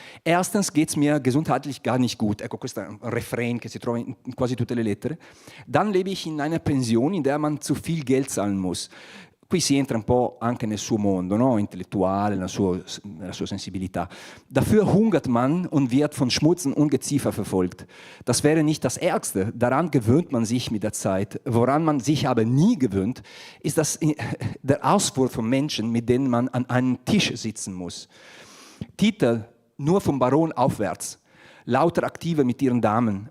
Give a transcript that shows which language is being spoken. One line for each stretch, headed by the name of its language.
German: Erstens geht's mir gesundheitlich gar nicht gut.
Italian: Ecco, questo è un refrain che si trova in quasi tutte le lettere.
German: Dann lebe ich in einer Pension, in der man zu viel Geld zahlen muss.
Italian: Qui si entra un po' anche nel suo mondo, no? Intellettuale, nella sua sensibilità.
German: Dafür hungert man und wird von Schmutz und Ungeziefer verfolgt. Das wäre nicht das Ärgste. Daran gewöhnt man sich mit der Zeit. Woran man sich aber nie gewöhnt, ist der Auswurf von Menschen, mit denen man an einem Tisch sitzen muss. Titel nur vom Baron aufwärts. Lauter Aktive mit ihren Damen.